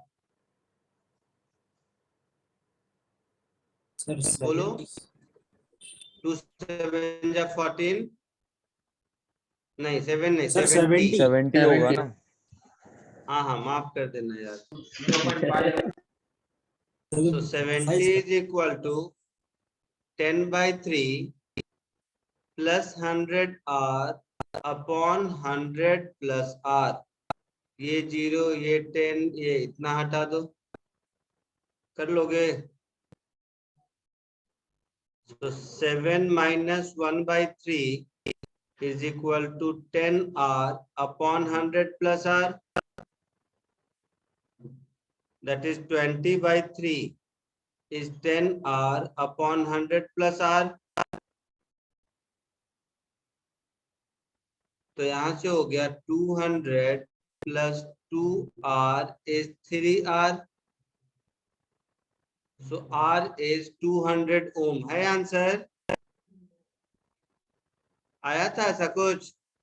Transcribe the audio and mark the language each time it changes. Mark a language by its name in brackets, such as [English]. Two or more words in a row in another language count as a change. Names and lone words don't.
[Hindi] सर बोलो, 70। 2 7 जा 14, नहीं 7 नहीं, सर 70। 70 होगा ना? हाँ हाँ, माफ कर देना यार। [English] So 70 is equal to 10/3 plus 100 R upon 100 plus R। [Hindi] ये 0, ये 10, ये इतना हटा दो, कर लोगे? [English] So 7 minus 1/3 is equal to 10 R upon 100 plus R, that is 20/3 is 10 R upon 100 plus R। [Hindi] तो यहाँ से हो गया 200 [English] plus 2R is 3R, so R is 200 ohm [Hindi] है आंसर। आया था ऐसा कुछ?